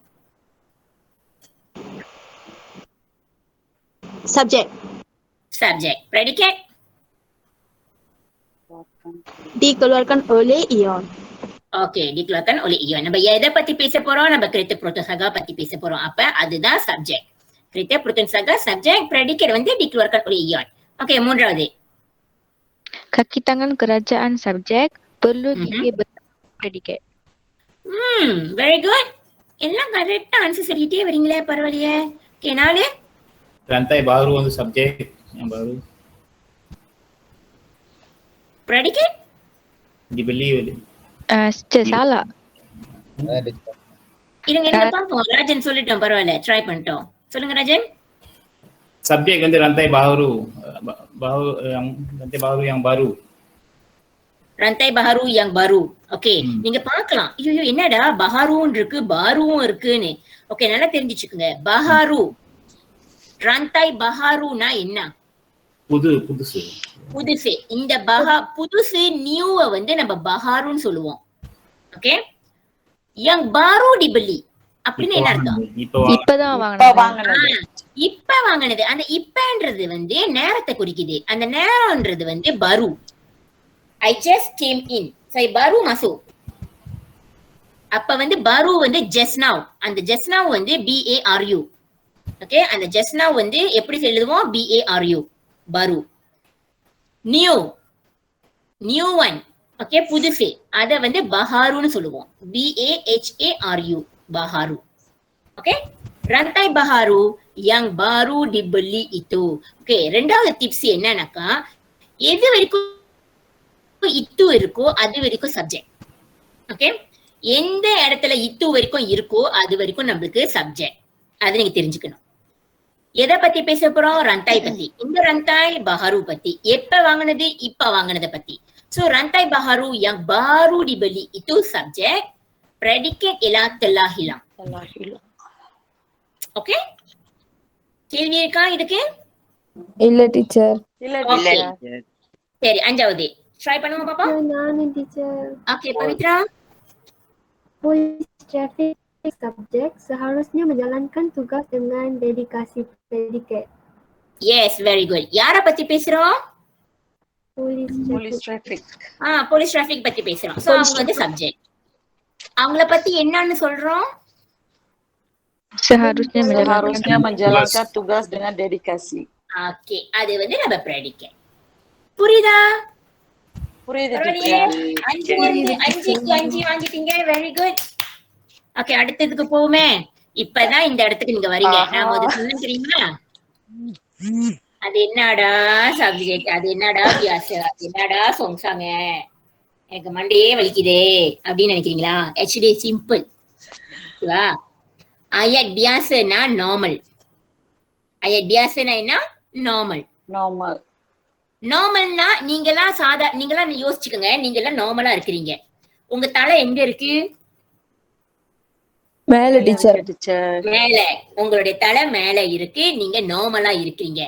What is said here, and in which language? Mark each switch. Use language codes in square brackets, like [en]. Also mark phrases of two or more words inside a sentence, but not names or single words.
[en] Subject. Predicate? [ms] Dikeluarkan oleh Ion. Okay, dikeluarkan oleh Ion. [ta] நம்ம எதை பத்தி பேச போறோம்? நம்ம kereta Proton Saga பத்தி பேச போறோம். அப்ப அதுதான் subject. [ms] Kereta Proton Saga [en] subject, predicate [ms] வந்து dikeluarkan oleh Ion. [ta] Okay, மூன்றாவது. [ms] Kaki tangan kerajaan subjek perlu diberi predicate. [en] Very good. [ta] எல்லாம் [en] correcta answer [ta] சொல்லிட்டே வரீங்களே, பரவாயில்லையே. ஓகே, 4. [ms] Rantai baru untuk subjek yang baru. [en] Predicate? [ms] Dibeli oleh. Salah. [ta] இருங்க பாப்போம். ராஜன் சொல்லிட்டோம், பரவாயில்ல, ட்ரை பண்ணிட்டோம். சொல்லுங்க ராஜன். [ms] Subjek வந்து rantai baru. Rantai baru yang baru. Rantai baharu yang baru. [ta] ஓகே, நீங்க பார்க்கலாம். ஐயோ என்னடா பஹாரும் இருக்கு பாருவும் இருக்குன்னு. ஓகே, நல்லா தெரிஞ்சுச்சுக்குங்க. பஹாரு, [ms] rantai baharuனா என்ன? [ta] புதுசு. இந்த புதுசு நியூவை வந்து நம்ம பஹாருன்னு சொல்லுவோம். ஓகே, [ms] yang baru dibeli [ta] அப்படின்னு என்ன அர்த்தம்? இப்பதான் இப்ப வாங்கினது. அந்த இப்பன்றது வந்து நேரத்தை குறிக்குது. அந்த நேரம்ன்றது வந்து baru. [en] I just came in. [ms] Saya baru masuk. [ta] அப்ப வந்து baru வந்து [en] just now. [ta] அந்த [en] just now [ta] வந்து BARU. ஓகே, அந்த [en] just now [ta] வந்து எப்படி எழுதுவோம்? [ms] BARU. baru. [en] New one. [ta] ஓகே, புதுசு. அத வந்து baharuன்னு சொல்லுவோம். [ms] BAHARU. baharu. ஓகே, rantai baharu yang baru dibeli itu. [ta] ஓகே, ரெண்டாவது டிப்ஸ் என்னன்னாக்கா, எது வரைக்கும் itu இருக்கோ அது வரைக்கும் சப்ஜெக்ட். ஓகே, எந்த இடத்துல itu வரைக்கும் இருக்கோ அது வரைக்கும் நம்மளுக்கு சப்ஜெக்ட். அது நீங்க தெரிஞ்சுக்கணும். எதை பத்தி பேச போறோம்? rantai பத்தி. இந்த [ms] rantai baharu [ta] பத்தி. எப்ப வாங்கினது? இப்ப வாங்கினத பத்தி. [ms] So rantai baharu yang baru dibeli itu subjek, predicate ialah telah hilang. [ta] ஓகே, கேள்வி இருக்கா இதுக்கு? இல்ல டீச்சர். ஓகே, சரி, அஞ்சாவது ட்ரை பண்ணுங்க பாப்பா. [en] Nani teacher. [ta] ஓகே, பவித்ரா. [ms] Polis traffic subject seharusnya menjalankan tugas dengan dedikasi predicate. [en] Yes, very good. [ta] யார பத்தி பேசுறோம்? [en] Police traffic. police traffic [ta] பத்தி பேசுறோம். சோ அவங்க வந்து சப்ஜெக்ட். அவங்கள பத்தி என்னன்னு சொல்றோம்? [ms] Seharusnya Seharusnya menjalankan menjalankan tugas dengan dedikasi. [ta] ஓகே, அது வந்து நம்ம predicate. புரியுதா? புரியுது பரவாயில்லையே. [en] teacher. [ta] 5 வாங்கிட்டீங்க. [en] very good. [ta] ஓகே, அடுத்ததுக்கு போவோமே. இப்பதான் இந்த இடத்துக்கு நீங்க வரீங்க. நான் முதல்ல சொன்னேன் தெரியுமா? அது என்னடா சப்ஜெக்ட், அது என்னடா வியாச, அது என்னடா சொங்சாங்க, எனக்கு மண்டையே வலிக்குதே அப்படின்னு நினைக்கிறீங்களா? [en] actually simple. [ta] ஓகேவா? [ms] ayat biasana normal. ayat biasana என்ன? நார்மல். [en] Normal. [ta] நார்மல்னா நீங்களாம் யோசிச்சுக்கோங்க. நீங்களாம் நார்மலா இருக்கிறீங்க. உங்க தலை எங்க இருக்கு? மேல டீச்சர். [en] Teacher. [ta] மேல. உங்களுடைய தலை மேல இருக்கு. நீங்க நார்மலா இருக்கிறீங்க.